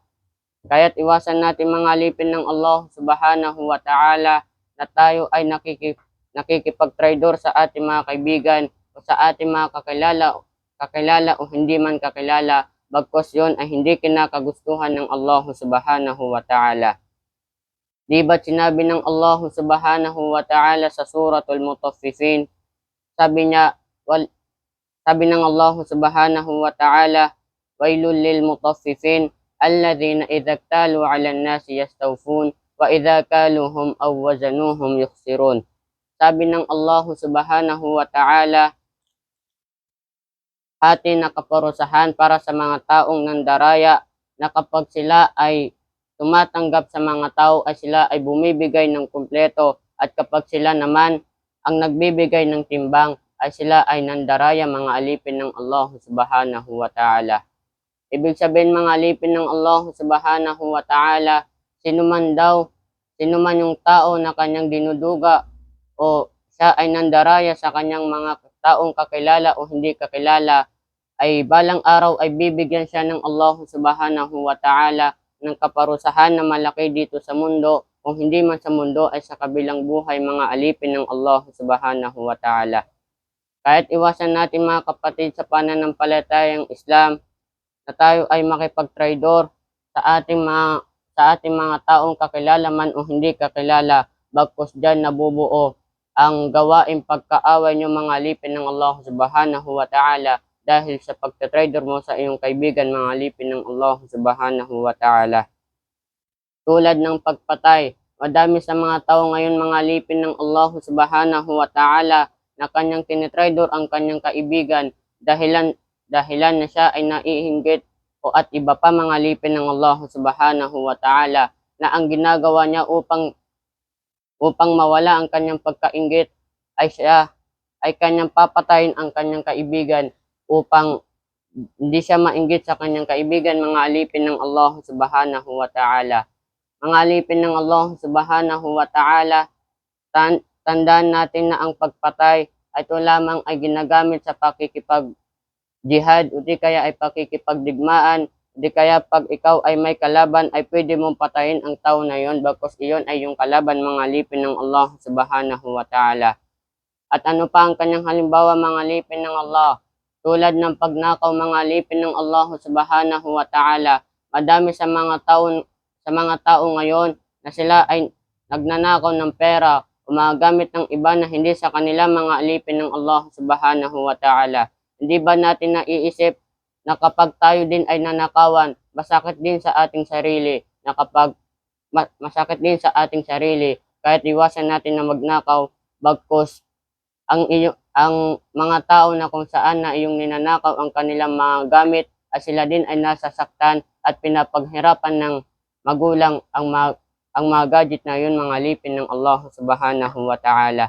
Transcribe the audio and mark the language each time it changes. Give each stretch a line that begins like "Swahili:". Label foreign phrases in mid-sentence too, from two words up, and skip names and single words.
Filipino: Kaya't iwasan natin mga alipin ng Allah
Arabic: سبحانه وتعالى
Filipino: na tayo ay nakikipag-traidor sa ating mga kaibigan o sa ating mga kakilala o hindi man kakilala, bagkos yun ay hindi kinakagustuhan ng Allah
Arabic: سبحانه وتعالى.
Filipino: Di ba't sinabi ng Allah
Arabic: سبحانه وتعالى
Filipino: sa suratul Mutaffifin, sabi ng
Arabic: Allah سبحانه وتعالى، ويل للمطففين، الذين إذا اكتالوا على الناس يستوفون، وإذا كالوهم أو وزنوهم يخسرون.
Filipino: Sabi ng Allah
Arabic: سبحانه وتعالى,
Filipino: hati na kaparusahan para sa mga taong nandaraya na kapag sila ay tumatanggap sa mga tao ay sila ay bumibigay ng kumpleto, at kapag sila naman ang nagbibigay ng timbang ay sila ay nandaraya mga alipin ng Allah
Arabic: سبحانه وتعالى.
Filipino: Ibig sabihin mga alipin ng Allah
Arabic: سبحانه وتعالى,
Filipino: sino man yung tao na kanyang dinuduga o siya ay nandaraya sa kanyang mga taong kakilala o hindi kakilala, ay balang araw ay bibigyan siya ng Allah
Arabic: سبحانه وتعالى
Filipino: ng kaparusahan na malaki dito sa mundo, kung hindi man sa mundo ay sa kabilang buhay, mga alipin ng Allah
Arabic: سبحانه وتعالى.
Filipino: Kahit iwasan natin mga kapatid sa pananampalatayang Islam na tayo ay makipag-traidor sa ating mga taong kakilala man o hindi kakilala, bagkus diyan nabubuo ang gawaing pagkaaway niyo, mga alipin ng Allah
Arabic: سبحانه وتعالى,
Filipino: dahil sa pagtatrader mo sa iyong kaibigan, mga alipin ng Allah
Arabic: سبحانه وتعالى.
Filipino: Tulad ng pagpatay, madami sa mga tao ngayon, mga alipin ng Allah
Arabic: سبحانه وتعالى,
Filipino: na kanyang tinitrader ang kanyang kaibigan, dahilan na siya ay naiinggit o at iba pa, mga alipin ng Allah
Arabic: سبحانه وتعالى,
Filipino: na ang ginagawa niya upang mawala ang kanyang pagkainggit ay kanyang papatayin ang kanyang kaibigan upang hindi siya mainggit sa kanyang kaibigan, mga alipin ng Allah
Arabic: سبحانه وتعالى.
Filipino: Mga alipin ng Allah
Arabic: سبحانه وتعالى,
Filipino: tandaan natin na ang pagpatay ay ito lamang ay ginagamit sa pakikipag-jihad o di kaya ay pakikipagdigmaan. Di kaya pag ikaw ay may kalaban ay pwede mong patayin ang tao na yon, bagkus iyon ay yung kalaban, mga alipin ng Allah
Arabic: سبحانه وتعالى.
Filipino: At ano pa ang kanyang halimbawa, mga alipin ng Allah? Tulad ng pagnakaw, mga alipin ng Allah
Arabic: سبحانه وتعالى.
Filipino: Madami sa mga tao ngayon na sila ay nagnanakaw ng pera, gumagamit ng iba na hindi sa kanila, mga alipin ng Allah
Arabic: سبحانه وتعالى.
Filipino: Hindi ba natin naiisip na kapag tayo din ay nanakawan, masakit din sa ating sarili, kahit iwasan natin na magnakaw, bagkus ang mga tao na kung saan na iyong ninanakaw ang kanilang mga gamit, at sila din ay nasasaktan at pinapaghirapan ng magulang ang mga gadget na yun, mga alipin ng Allah
Arabic: سبحانه وتعالى.